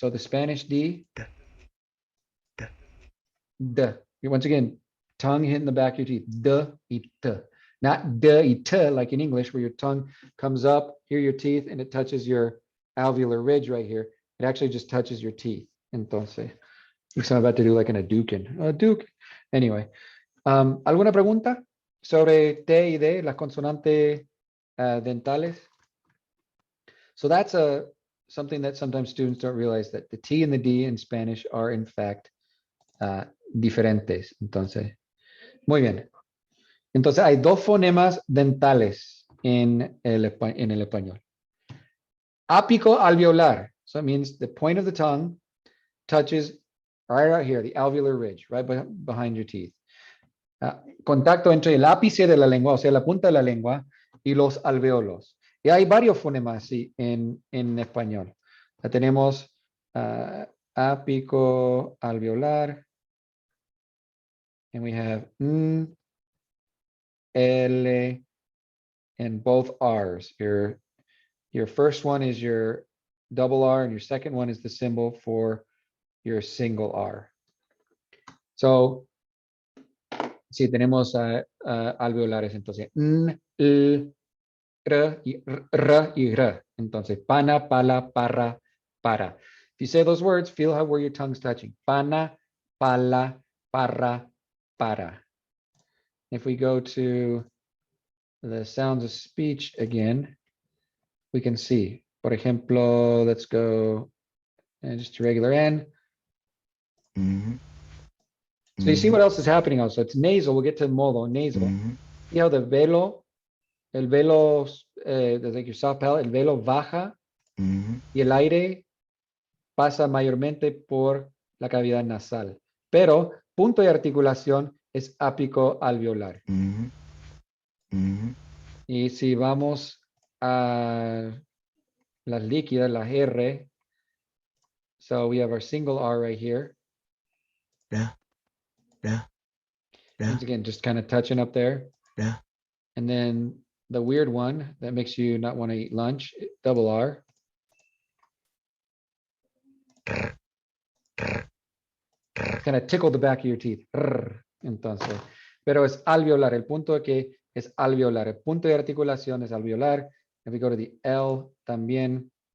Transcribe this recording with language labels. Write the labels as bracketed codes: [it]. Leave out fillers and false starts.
[en] So the Spanish D, D. Once again, tongue hitting the back of your teeth. D, y, t. Not d, y, t, like in English, where your tongue comes up, here your teeth, and it touches your alveolar ridge right here. It actually just touches your teeth. Entonces, I'm about to do like an Hadouken. A Duke. [es] Anyway, ¿alguna pregunta sobre T y D, las consonantes dentales? [en] So that's something that sometimes students don't realize, that the T and the D in Spanish are in fact diferentes. [es] Entonces, muy bien. Entonces hay dos fonemas dentales en el español. Ápico alveolar. [en] So it means the point of the tongue touches right out here, the alveolar ridge, right behind your teeth. [es] Contacto entre el ápice de la lengua, o sea, la punta de la lengua, y los alveolos. Y hay varios fonemas así en español. Tenemos ápico alveolar, [en] and we have L and both R's. Your first one is your double R, and your second one is the symbol for your single R. [es] So, sí, tenemos alveolares, entonces, N, L, R y R. Entonces, pana, pala, parra, para. [en] If you say those words, feel where your tongue's touching. [es] Pana, pala, parra, para. [en] If we go to the sounds of speech again, we can see, [es] por ejemplo, [en] let's go and just regular N. So you see what else is happening also. It's nasal. We'll get to modo, nasal. See how the velo, [es] el velo, [en] like your soft palate, [es] el velo baja y el aire pasa mayormente por la cavidad nasal. Pero punto de articulación es ápico alveolar. Y si vamos a las líquidas, las R. [en] So we have our single R right here. Yeah. Yeah. Yeah. Once again, just kind of touching up there. Yeah. And then the weird one that makes you not want to eat lunch, double R. Kind of tickle the back of your teeth. [es] Entonces, pero es alveolar. El punto es que es alveolar. El punto de articulación es alveolar. [en] If we go to the L [es] también.